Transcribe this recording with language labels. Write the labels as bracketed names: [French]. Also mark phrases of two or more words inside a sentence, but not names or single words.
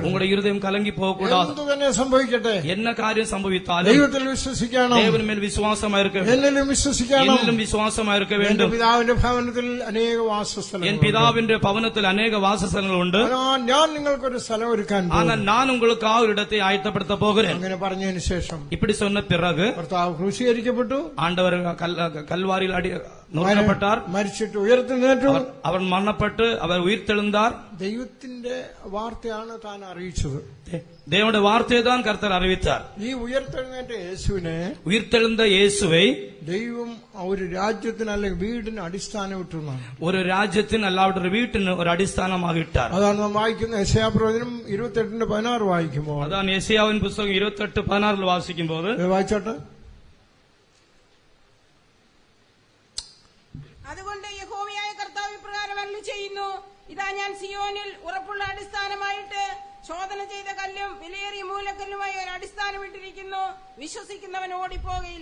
[Tamil] உங்களுடைய இருதயம் கலங்கி போகக்கூடாது. [Malayalam] എന്തു തന്നെ സംഭവിക്കട്ടെ, [Tamil] என்ன காரியம் சம்பவித்தாலும் [Malayalam] ദൈവത്തിൽ വിശ്വസിക്കണം, [Tamil] தேவன் மேல் விசுவாசமா இருக்க வேண்டும், [Malayalam] എന്നിലും വിശ്വസിക്കണം, [Tamil] എന്നിലും விசுவாசமா இருக்க வேண்டும். [Malayalam] പിതാവിന്റെ ഭവനത്തിൽ അനേക വാസസ്ഥലങ്ങൾ, [Tamil] என் பிதாவின் பவனத்தில் அநேக வாசஸ்தலங்கள் உண்டு, [Malayalam] ഞാൻ നിങ്ങൾക്കൊരു സ്ഥലം ഒരുക്കാൻ പോകുന്നു, [Tamil] ஆனால் நான் உங்களுக்காக ஒரு இடத்தை ஆயத்தப்படுத்த போகிறேன். [Malayalam] അങ്ങനെ പറഞ്ഞതിന് ശേഷം [Tamil] இப்படி சொன்ன பிறகு [Malayalam] കർത്താവ് ക്രൂശീകരിക്കപ്പെട്ടു, [Tamil] ஆண்டவர் கல்வாரியில் நொறுக்கப்பட்டார், [Malayalam] മരിച്ചിട്ട് ഉയർത്തെഴുന്നേറ്റു, [Tamil] அவர் மரணப்பட்டு அவர் உயிர்த்தெழுந்தார். [Malayalam] ദൈവത്തിന്റെ വാർത്തയാണ് താൻ അറിയിച്ചത്, [Tamil] தேவனுடைய வார்த்தையை தான் கர்த்தர் அறிவித்தார். [Malayalam] ഈ ഉയർത്തെഴുന്നേറ്റ യേശുവിനെ, [Tamil] உயிர்த்தெழுந்த இயேசுவை [Malayalam] ദൈവം ഒരു രാജ്യത്തിന് അല്ലെങ്കിൽ വീടിന് അടിസ്ഥാനം ഇട്ടുന്നാണ്, ഒരു രാജ്യത്തിന് അല്ലാതെ വീട്ടിന് ഒരു അടിസ്ഥാനമാക്കി ഇട്ടാർ. അതാണ് നാം വായിക്കുന്ന യെശയ്യാ പ്രവചനം 28:16 വായിക്കുമ്പോൾ, അതാണ് യെശയ്യാവിൻ പുസ്തകം 28:16 വായിക്കുമ്പോൾ വായിച്ചോട്ടെ. അതുകൊണ്ട് യഹോവയായ കർത്താവ് ഇപ്രകാരം അരുളിച്ചെയ്യുന്നു, ഇതാ ഞാൻ സിയോനിൽ ഉറപ്പുള്ള അടിസ്ഥാനമായിട്ട് ശോധന ചെയ്ത കല്ലും വിലയേറിയ മൂലക്കല്ലുമായി ഒരു അടിസ്ഥാനം ഇട്ടിരിക്കുന്നു, വിശ്വസിക്കുന്നവൻ ഓടിപ്പോകയില്ല.